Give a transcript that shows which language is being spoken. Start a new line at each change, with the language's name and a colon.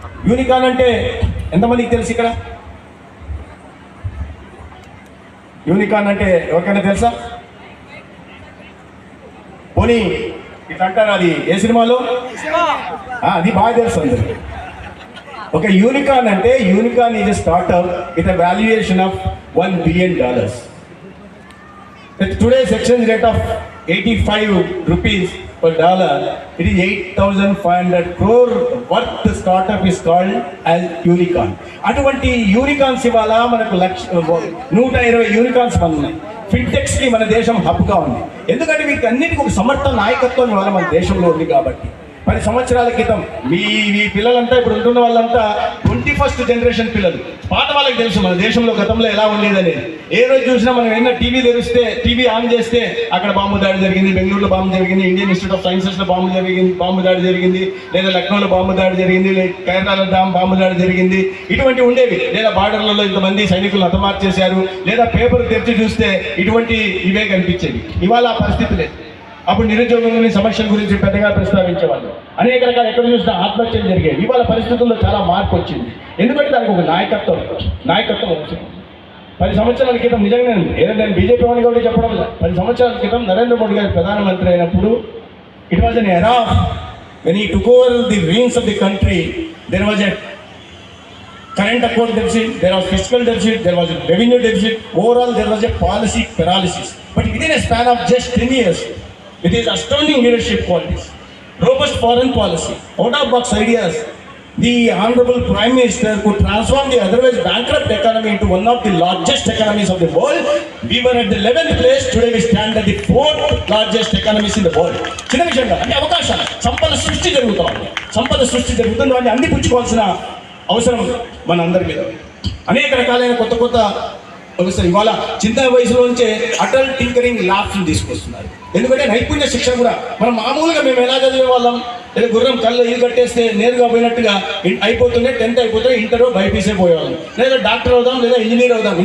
Telugu: Unicorn అంటే ఎంతమందికి తెలుసు? ఇక్కడ యూనికార్న్ అంటే ఎవరికైనా తెలుసా? పోనీ ఇట్లా అంటారు, అది ఏ సినిమాలో? అది బాగా తెలుసు అందరికి. ఒక యూనికార్న్ అంటే
English: Unicorn is a startup with a valuation of $1 billion. With today's exchange rate of 85 rupees per dollar, it is 8,500 crore worth the startup is called as unicorn.
Telugu: అటువంటి యూనికార్న్స్ ఇవాళ మనకు 120 యూనికార్న్స్ ఉన్నాయి. ఫిన్టెక్స్కి మన దేశం హబ్గా ఉంది. ఎందుకంటే వీటి అన్నిటికీ ఒక సమర్థ నాయకత్వం ఇవాళ మన దేశంలో ఉంది. కాబట్టి 10 సంవత్సరాల క్రితం మీ పిల్లలంతా ఇప్పుడు ఉంటున్న వాళ్ళంతా 21st జనరేషన్ పిల్లలు. పాత వాళ్ళకి తెలుసు మన దేశంలో గతంలో ఎలా ఉండేదనేది. ఏ రోజు చూసినా మనం ఏమైనా టీవీ ఆన్ చేస్తే అక్కడ బాంబు దాడి జరిగింది, బెంగళూరులో బాంబు జరిగింది, ఇండియన్ ఇన్స్టిట్యూట్ ఆఫ్ సైన్సెస్లో బాంబు దాడి జరిగింది, లేదా లక్నోలో బాంబు దాడి జరిగింది, కేరళలో బాంబు దాడి జరిగింది, ఇటువంటి ఉండేవి. లేదా బార్డర్లలో ఇంతమంది సైనికులు హతమార్చేశారు, లేదా పేపర్ తెరిచి చూస్తే ఇటువంటి ఇవే కనిపించేవి. ఇవాళ ఆ పరిస్థితి లేదు. అప్పుడు నిరుద్యోగంలోని సమస్యల గురించి పెద్దగా ప్రస్తావించేవాళ్ళు. అనేక రకాల ఎక్కడ చూసినా ఆత్మహత్యలు జరిగాయి. ఇవాళ పరిస్థితుల్లో చాలా మార్పు వచ్చింది. ఎందుకంటే దానికి ఒక నాయకత్వం వచ్చింది. 10 సంవత్సరాల క్రితం నిజంగా నేను బీజేపీ వాడిని కూడా చెప్పడం లేదు. 10 సంవత్సరాల క్రితం నరేంద్ర మోడీ గారు ప్రధానమంత్రి అయినప్పుడు
English: It was an era when he took over the reins of the country. There was a current account deficit, there was fiscal deficit, there was a revenue deficit. Overall, there was a policy paralysis. But within a span of just 10 years, with his astounding leadership qualities, robust foreign policy, out-of-box ideas, the Honorable Prime Minister could transform the otherwise bankrupt economy into one of the largest economies of the world. We were at the 11th place, today we stand at the 4th largest economies in the world.
Telugu: చిన్న విషయంగా అంటే అవకాశాలు సంపద సృష్టి జరుగుతుంది. వాటిని అందిపుచ్చుకోవాల్సిన అవసరం మన అందరి మీద. అనేక రకాలైన కొత్త ఇవాళ చిన్న వయసులోంచే అటల్ టింకరింగ్ ల్యాబ్స్ తీసుకొస్తున్నారు. ఎందుకంటే నైపుణ్య శిక్షణ కూడా మనం మామూలుగా మేము ఎలా చదివే వాళ్ళం, లేదా గుర్రం కళ్ళు ఇల్లు కట్టేస్తే నేరుగా పోయినట్టుగా అయిపోతుండే, 10th అయిపోతే ఇంటర్ బైపీసీ పోయేవాళ్ళం, లేదా డాక్టర్ అవుదాం, లేదా ఇంజనీర్ అవుదాం.